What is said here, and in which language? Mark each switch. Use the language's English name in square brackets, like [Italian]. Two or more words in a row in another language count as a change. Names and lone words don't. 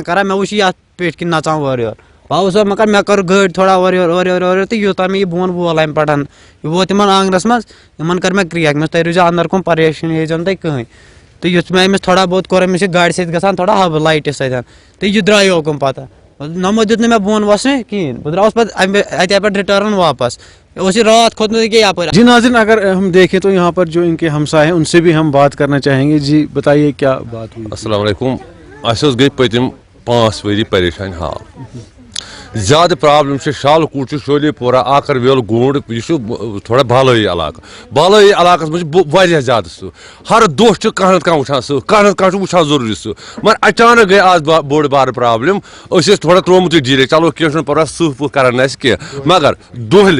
[Kashmiri] کران مےٚ وٕچھ یہِ اَتھ پیٚٹھۍ کِنۍ نژان اورٕ یورٕ بہٕ آوُس مگر مےٚ کٔر گٲڑۍ تھوڑا اورٕ یورٕ تہٕ یوٗتاہ مےٚ یہِ بۄن وول اَمہِ پٮ۪ٹھ یہِ ووت یِمن آنٛگنَس منٛز یِمن کٔر مےٚ کرٛیک مےٚ تُہۍ روٗزِو اَنٛدر کُن پریشٲنی ہیٚزیو نہٕ تُہۍ کٕہٕنۍ تہٕ یُتھ مےٚ أمِس تھوڑا بہت کوٚر أمِس چھِ گاڑِ سۭتۍ گژھان تھوڑا حَبہٕ لایٹہِ سۭتۍ تہٕ یہِ درٛایو اوکُن پَتہٕ نَمو دیُت نہٕ مےٚ بۄن وَسنٕے کِہیٖنۍ بہٕ درٛاوُس پَتہٕ اَتے پٮ۪ٹھ رِٹٲرٕن واپَس اوس یہِ رات کھوٚتمُت ییٚکیٛاہ یَپٲرۍ [Urdu] جی ناظرین اگر ہم دیکھیں تو یہاں پر جو ان کے ہمسائے ہیں ان سے بھی ہم بات کرنا چاہیں گے جی بتائیے کیا بات ہوئی [Arabic] السلام علیکم [Kashmiri] اَسہِ گٔے پٔتِم 5 ؤری پریشان حال زیادٕ پرابلم چھِ شالکوٹ چھُ شولی پورہ آکر ویل گونڈ یہِ چھُ تھوڑا بالٲیی علاقس منٛز چھُ واریاہ زیادٕ سُہ ہر دۄہ چھُ کانٛہہ نتہٕ کانٛہہ وٕچھان سُہ کانٛہہ نتہٕ کانٛہہ چھُ وٕچھان ضروٗری سُہ مگر اچانک گٔے آز بٔڑ بارٕ پرابلم أسۍ ٲسۍ تھوڑا ترٛومُتٕے ڈیٖلے چلو کینٛہہ چھُنہٕ پرواے سٕہہ پٕہہ کران نہٕ اَسہِ کینٛہہ مگر دۄہلہِ